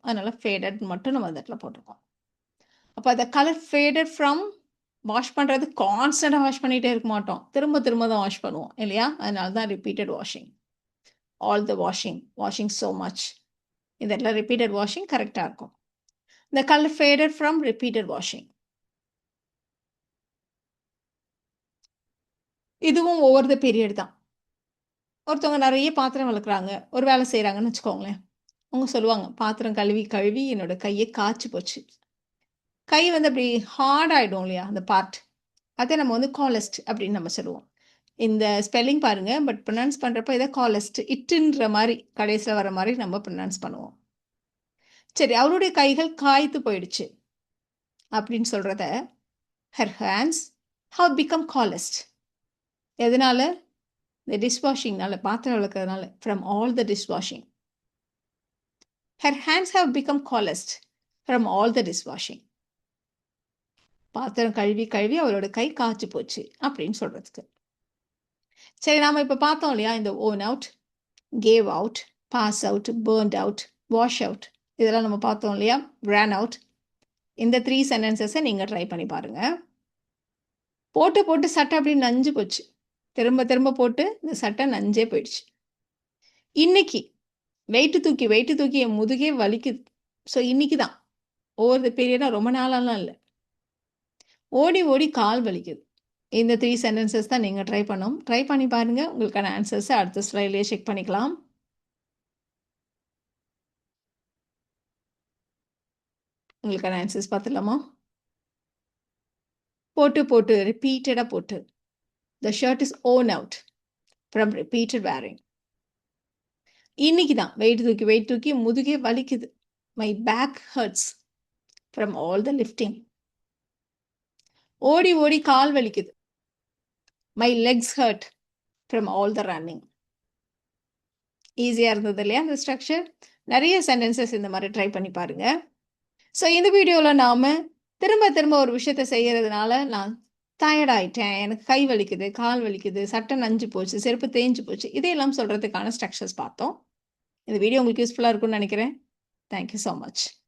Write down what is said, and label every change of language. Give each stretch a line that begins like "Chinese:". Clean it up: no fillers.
Tamil: அதனால ஃபேடட் மட்டும் நம்ம அந்த இடத்துல போட்டுருக்கோம். அப்ப அந்த கலர் ஃபேடட் ஃப்ரம் வாஷ் பண்றது கான்ஸ்டன்ட்டா வாஷ் பண்ணிட்டே இருக்க மாட்டோம். திரும்ப திரும்ப தான் வாஷ் பண்ணுவோம் இல்லையா? அதனால தான் repeated washing.
English: All the washing, washing so much.
Tamil: இந்த இடத்துல ரிப்பீட்டட் வாஷிங் கரெக்ட்டா இருக்கும்.
English: The color faded from repeated washing.
Tamil: இதுவும் ஓவர் த பீரியட் தான். ஒருத்தவங்க நெறைய பாத்திரம் வெளக்குறாங்க. ஒரு வேலை செய்றாங்கன்னு வச்சுக்கோங்களேன். அவங்க சொல்லுவாங்க, "பாத்திரம் கழுவி கழுவி என்னோட கையே காய்ச்சு போச்சு." கை வந்து அப்படி ஹார்ட் ஆயிடும் இல்லையா? அந்த பார்ட். அத நம்ம வந்து காலஸ்ட் அப்படின்னு நம்ம சொல்லுவோம். இந்த ஸ்பெல்லிங் பாருங்க. பட் ப்ரொனவுன்ஸ் பண்றப்ப இத காலஸ்ட் இட்டுன்ற மாரி கடைசில வர மாரி நம்ம ப்ரொனவுன்ஸ் பண்ணுவோம். சரி, அவருடைய கைகள் காய்த்து போயிடுச்சு அப்படின்னு சொல்றத,
English: her hands have become calloused.
Tamil: எதனால? இந்த டிஷ்வாஷிங்னால, பாத்திரம் வெளக்குறதுனால.
English: From all the dishwashing. Her hands have become calloused from all the dishwashing.
Tamil: பாத்திரம் கழுவி கழுவி அவளோட கை காய்ச்சு போச்சு அப்படின்னு சொல்றதுக்கு. சரி, நாம இப்ப பார்த்தோம் இல்லையா? இந்த own out, cave out, pass out, burnt out, wash out இதெல்லாம் நம்ம பார்த்தோம் இல்லையா? ran out. இந்த 3 சென்டென்சஸ நீங்க ட்ரை பண்ணி பாருங்க. போட்டு போட்டு சட்டை அப்படியே நஞ்சு போச்சு. திரும்ப திரும்ப போட்டு இந்த சட்டை நஞ்சே போயிடுச்சு. இன்னைக்கு வெயிட்டு தூக்கி என் முதுகே வலிக்குது. ஸோ இன்னைக்கு தான். ஓவர் த பீரியடா ரொம்ப நாளாலாம் இல்ல. ஓடி ஓடி கால் வலிக்குது. இந்த 3 சென்டென்சஸ் தான் நீங்க ட்ரை பண்ணணும். ட்ரை பண்ணி பாருங்க. உங்களுக்கான ஆன்சர்ஸ அடுத்த ஸ்லைட்லயே செக் பண்ணிக்கலாம். உங்களுக்கான ஆன்சர்ஸ் பார்த்துடலாமா? போட்டு போட்டு ரிப்பீட்டடா போட்டு.
English: The shirt is worn out from repeated wearing.
Tamil: இன்னைக்கு தான் வெயிட் தூக்கி முதுகே வலிக்குது.
English: My back hurts from all the lifting.
Tamil: ஓடி ஓடி கால் வலிக்குது.
English: My legs hurt from all the running.
Tamil: ஈஸியா இருந்தது இல்லையா அந்த ஸ்ட்ரக்சர்? நெறைய சென்டென்சஸ் இந்த மாரி ட்ரை பண்ணி பாருங்க. ஸோ இந்த வீடியோவில் நாம் திரும்ப திரும்ப ஒரு விஷயத்தை செய்கிறதுனால நான் டயர்ட் ஆயிட்டேன், எனக்கு கை வலிக்குது, கால் வலிக்குது, சட்டை நஞ்சு போச்சு, செருப்பு தேஞ்சு போச்சு, இதையெல்லாம் சொல்கிறதுக்கான ஸ்ட்ரக்சர்ஸ் பார்த்தோம். இந்த வீடியோ உங்களுக்கு யூஸ்ஃபுல்லாக இருக்கும்னு நினைக்கிறேன். Thank you so much.